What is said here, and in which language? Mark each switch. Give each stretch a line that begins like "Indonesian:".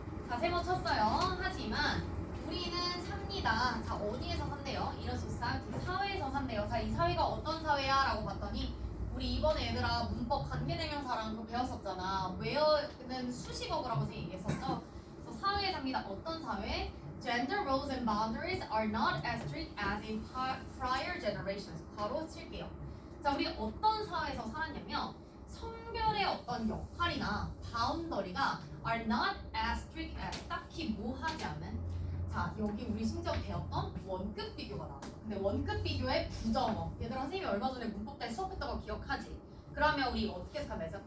Korean: 자, 세모 쳤어요. 하지만 우리는 삽니다. 자, 어디에서 산대요? 이런 society, 사회에서 산대요. 자, 이 사회가 어떤 사회야? 라고 봤더니 우리 이번에 얘들아 문법 관계대명사랑 그거 배웠었잖아. where는 수식어구라고 얘기했었죠. 그래서 사회에 삽니다. 어떤 사회?
English: Gender roles and boundaries are not as strict as in prior generations.
Korean: 바로 칠게요. 자, 우리 어떤 사회에서 살았냐면 성별의 어떤 역할이나 바운더리가
English: are not as strict as
Korean: 딱히 뭐 하지 않는. 자, 여기 우리 심지어 배웠던 원급 비교가 나왔어. 근데 원급 비교의 부정어. 얘들아 선생님이 얼마 전에 문법 때 수업했던 거 기억하지? 그러면 우리 어떻게 해석하면 되죠?